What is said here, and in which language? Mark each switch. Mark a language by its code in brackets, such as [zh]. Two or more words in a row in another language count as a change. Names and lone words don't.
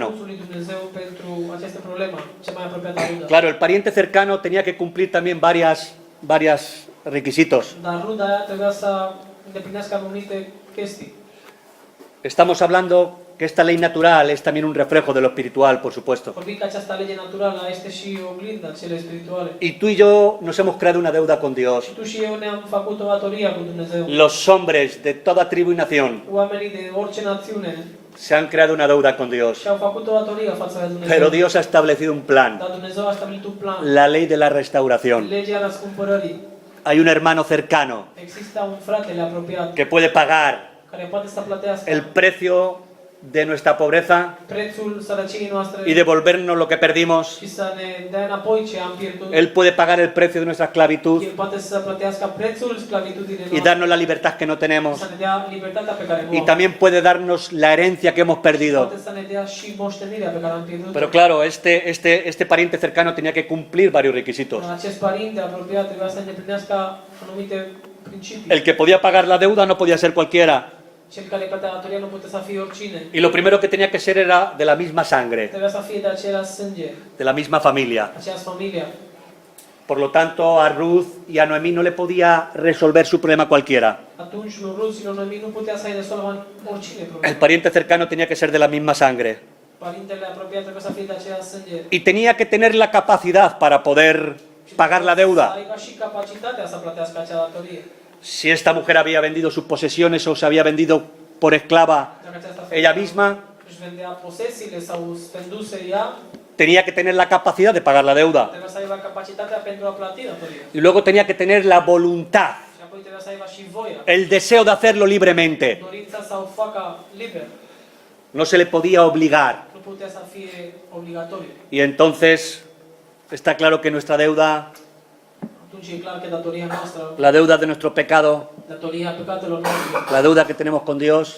[ro] Răspunsul lui Dumnezeu pentru această problemă, cea mai apropiată rudă. [es] Claro, el pariente cercano tenía que cumplir también varios requisitos. [ro] Dar ruda aia trebuia să îndeplinească anumite chestii. [es] Estamos hablando que esta ley natural es también un reflejo de lo espiritual, por supuesto. [ro] Vorbim că această lege naturală este și oglinda celei spirituale. [es] Y tú y yo nos hemos creado una deuda con Dios. [ro] Și tu și eu ne-am făcut o datorie cu Dumnezeu. [es] Los hombres de toda tribu y nación [ro] Oamenii de orice națiune [es] se han creado una deuda con Dios. [ro] și-au făcut o datorie față de Dumnezeu. [es] Pero Dios ha establecido un plan, [ro] Dar Dumnezeu a stabilit un plan. [es] la ley de la restauración. [ro] Legea răscumpărării. [es] Hay un hermano cercano [ro] Există un fratele apropiat [es] que puede pagar [ro] care poate să plătească [es] el precio de nuestra pobreza [ro] prețul sărăciei noastre [es] y devolvernos lo que perdimos. [ro] și să ne dea înapoi ce am pierdut. [es] Él puede pagar el precio de nuestra esclavitud [ro] El poate să plătească prețul sclavitudinii [es] y [ro] noastre. [es] darnos la libertad que no tenemos. [ro] Să ne dea libertatea pe care o [es] Y [ro] am. [es] también puede darnos la herencia que hemos perdido. [ro] Poate să ne dea și moștenirea pe care am pierdut. [es] Pero claro, este pariente cercano tenía que cumplir varios requisitos. [ro] Acest părinte apropiat trebuia să îndeplinească anumite principii. [es] El que podía pagar la deuda no podía ser cualquiera. [ro] Cel care plătea datoria nu putea să fie oricine. [es] Y lo primero que tenía que ser era de la misma sangre, [ro] Trebuia să fie de același sânge, [es] de la misma familia. [ro] aceeași familie. [es] Por lo tanto, a Ruth y a Noemí no le podía resolver su problema cualquiera. [ro] Atunci lui Rut și lui Noemi nu putea să-i rezolvă oricine [es] El [ro] problemă. [es] pariente cercano tenía que ser de la misma sangre. [ro] Părintele apropiat trebuie să fie de aceeași sânge. [es] Y tenía que tener la capacidad para poder pagar la [ro] Să [es] deuda. [ro] aibă și capacitatea să plătească acea datorie. [es] si esta mujer había vendido sus posesiones o se había vendido por esclava [ro] Dacă această [es] ella [ro] femeie [es] misma, [ro] își vendea posesiile sau vânduse ea, [es] tenía que tener la capacidad de pagar la deuda. [ro] trebuia să aibă capacitatea pentru a plăti datoria. [es] Y luego tenía que tener la voluntad, [ro] Și apoi trebuia să aibă și voia, [es] el deseo de hacerlo libremente. [ro] dorința să o facă liber. [es] No se le podía obligar. [ro] Nu putea să fie obligatoriu. [es] Y entonces está claro que nuestra deuda, [ro] Atunci e clar că datoria noastră, [es] la deuda de nuestro pecado, [ro] datoria păcatelor noastre, [es] la deuda que tenemos con Dios,